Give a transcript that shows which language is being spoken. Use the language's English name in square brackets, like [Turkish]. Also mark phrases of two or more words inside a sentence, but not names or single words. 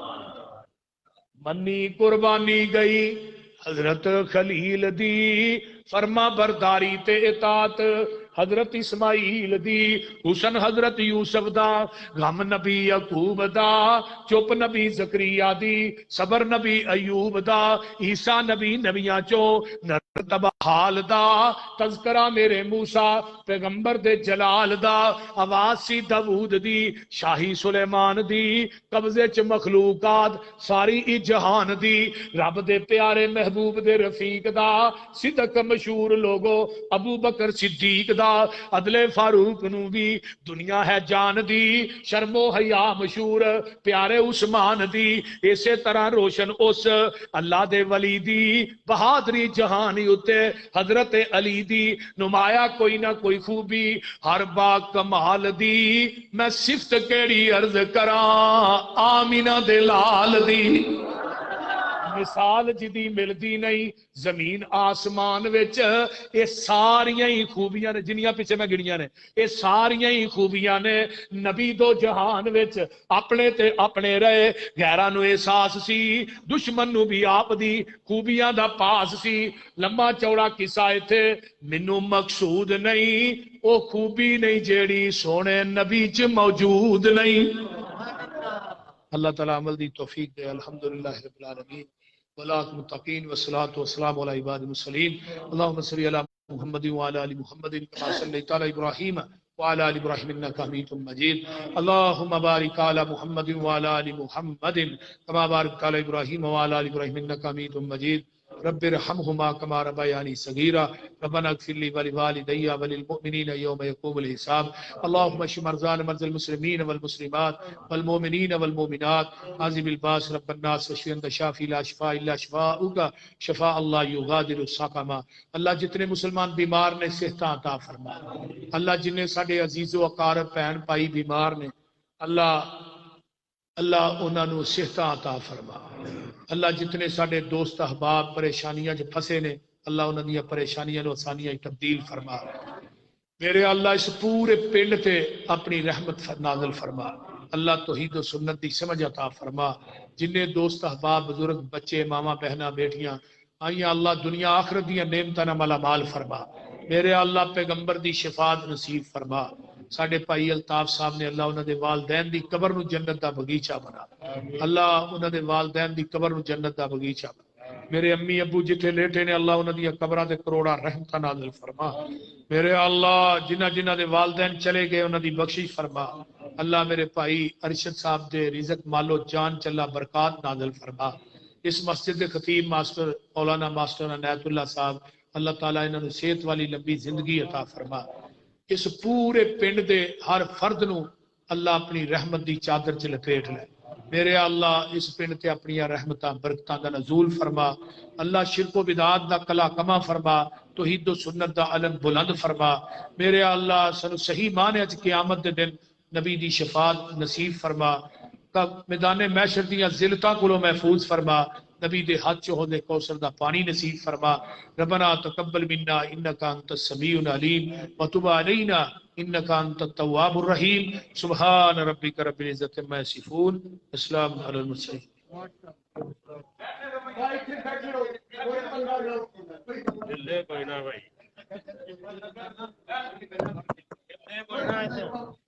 [Punjabi] منی قربانی گئی حضرت خلیل دی فرما برداری تے اطاعت حضرت اسماعیل دی حسن حضرت یوسف دا غم نبی یعقوب دا چپ نبی زکریا دی صبر نبی ایوب دا عیسیٰ نبی نبیاں چو نرتب حال دا تذکرہ میرے موسیٰ پیغمبر دے جلال دا آواز سی داود دی شاہی سلیمان دی قبضے چ مخلوقات ساری ای جہان دی رب دے پیارے محبوب دے رفیق دا صدق مشہور لوگو ابو بکر صدیق دا عدل فاروق نو بھی دنیا ہے جان دی شرم و حیا مشہور پیارے عثمان دی اسی طرح روشن اس اللہ دے ولی دی بہادری جہانی اتے حضرت علی دی نمایا کوئی نہ کوئی خوبی ہر با کمال دی میں صفت کیڑی عرض کراں آمینہ دے لال دی مثال جدی ملدی نہیں زمین آسمان وچ یہ ساریاں ہی خوبیاں نے جنیاں پیچھے میں گنیاں نے یہ ساریاں ہی خوبیاں نے نبی دو جہان وچ اپنے تے اپنے رہے غیراں نو احساس سی دشمن نو بھی آپ دی خوبیاں دا پاس سی لمبا چوڑا قصہ ایتھے مینوں مقصود نہیں او خوبی نہیں جیڑی سونے نبی چ موجود نہیں اللہ تعالی عمل دی توفیق دے [Arabic] الحمدللہ رب العالمین ولاک متقین والصلاة والسلام علی عباد المرسلین اللہم صلی علی محمد وعلی آل محمد کما صلیت علی ابراہیم وعلی آل ابراہیم انک حمید مجید اللہم بارک علی محمد وعلی آل محمد کما بارکت علی ابراہیم وعلی آل ابراہیم انک حمید مجید رب ارحمہما کما ربیانی صغیرا ربنا اغفر لی ولوالدی وللمؤمنین یوم یقوم الحساب اللہم اشف مرضانا مرضى المسلمین والمسلمات والمؤمنین والمؤمنات عازم الباس رب الناس واشف انت شافی لا شفاء الا شفاؤک شفاء اللہ یغادر سقما [Punjabi] اللہ جتنے مسلمان بیمار نے صحت عطا فرما اللہ جنہیں ساڈے عزیز و اقارب بہن بھائی بیمار نے اللہ انہاں نو صحت عطا فرما اللہ جتنے ساڈے دوست احباب پریشانیاں جو پھسے نے اللہ انہاں دی پریشانیاں نو آسانیاں تبدیل فرما میرے اللہ اس پورے پنڈ تے اپنی رحمت نازل فرما اللہ توحید و سنت دی سمجھ عطا فرما جنہیں دوست احباب بزرگ بچے ماما بہنا بیٹیاں آئیاں اللہ دنیا آخرت دیا نعمتاں نال مالا مال فرما میرے اللہ پیغمبر دی شفاعت نصیب فرما ساڈے بھائی الطاف صاحب نے اللہ انہاں دے والدین دی قبر نو جنت دا باغیچہ بنا اللہ انہاں دے والدین دی قبر نو جنت دا باغیچہ بنا میرے امی ابو جتھے لیٹے نے اللہ انہاں دی قبراں تے کروڑا رحمتاں نازل فرما میرے اللہ جنہ دے والدین چلے گئے انہاں دی بخشش فرما اللہ میرے بھائی ارشد صاحب دے رزق مالو جان چلا برکات نازل فرما اس مسجد دے خطیب ماسٹر مولانا ماسٹر عنایت اللہ صاحب اللہ تعالیٰ انہاں نو صحت والی لمبی زندگی عطا فرما اس پورے پنڈ دے ہر فرد نو اللہ اپنی رحمت دی چادر چ لپیٹ لے میرے اللہ اس پنڈ تے اپنی رحمتاں برکتاں دا نزول فرما اللہ شرک و بدعات دا کلا کما فرما توحید و سنت دا علم بلند فرما میرے اللہ سنو صحیح معنی وچ قیامت دے دن نبی دی شفاعت نصیب فرما میدان محشر دیاں ذلتاں کولوں محفوظ فرما نبی دے ہاتھ چ ہوندے کوثر دا پانی نصیب فرما [Arabic] ربنا تقبل منا انک انت السمیع العلیم وتب علینا انک انت التواب الرحیم سبحان ربک رب العزت عما یصفون السلام علی المرسلین [Punjabi] کوئی نہ بھائی